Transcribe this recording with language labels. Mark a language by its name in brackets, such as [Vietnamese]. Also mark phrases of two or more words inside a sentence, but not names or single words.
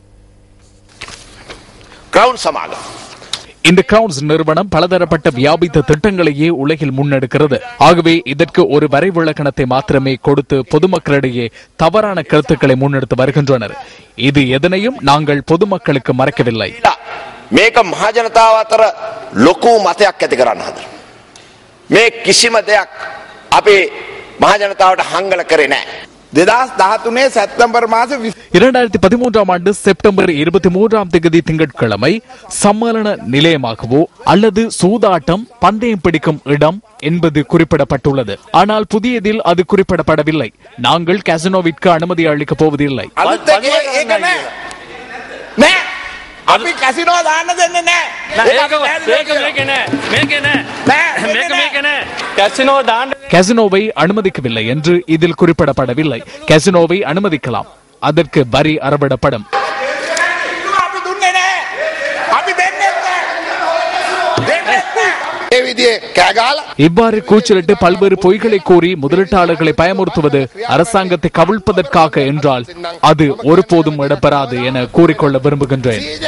[Tamil] இந்த கிரவுன்ஸ் நிறுவனம் பலதரப்பட்ட வியாபித்த திட்டங்களையே உலகில் முன்னெடுக்கிறது. ஆகவே இதற்கு ஒரு வரைவிலக்கணத்தை மாத்திரமே கொடுத்து பொதுமக்களிடையே தவறான கருத்துக்களை முன்னெடுத்து வருகின்றனர். இது எதனையும் நாங்கள் பொதுமக்களுக்கு மறைக்கவில்லை. [Sinhala] මේක මහජනතාව අතර ලොකු මතයක් ඇති කරන්න හදන. මේ කිසිම දෙයක් අපේ මහජනතාවට හංගල කරේ නැහැ. [Tamil] 2013 செப்டம்பர் மாதம் 2013ஆம் ஆண்டு செப்டம்பர் 23ஆம் தேதி திங்கட்கிழமை சம்மேளன நிலையமாகவோ அல்லது சூதாட்டம் பந்தயம் பிடிக்கும் இடம் என்பது குறிப்பிடப்பட்டுள்ளது. ஆனால் புதியதில் அது குறிப்பிடப்படவில்லை. நாங்கள் கசினோவிற்கு அனுமதி அளிக்கப் போவதில்லை. [Sinhala] අපි කැසිනෝ දාන්න දෙන්නේ නැහැ. [Tamil] கசினோவை அனுமதிக்கவில்லை என்று இதில் குறிப்பிடப்படவில்லை. கசினோவை அனுமதிக்கலாம், அதற்கு வரி அறவிடப்படும். இவ்வாறு கூச்சலிட்டு பல்வேறு பொய்களை கூறி முதலீட்டாளர்களை பயமுறுத்துவது அரசாங்கத்தை கவிழ்ப்பதற்காக என்றால் அது ஒருபோதும் இடம்பெறாது என கூறிக்கொள்ள விரும்புகின்றேன்.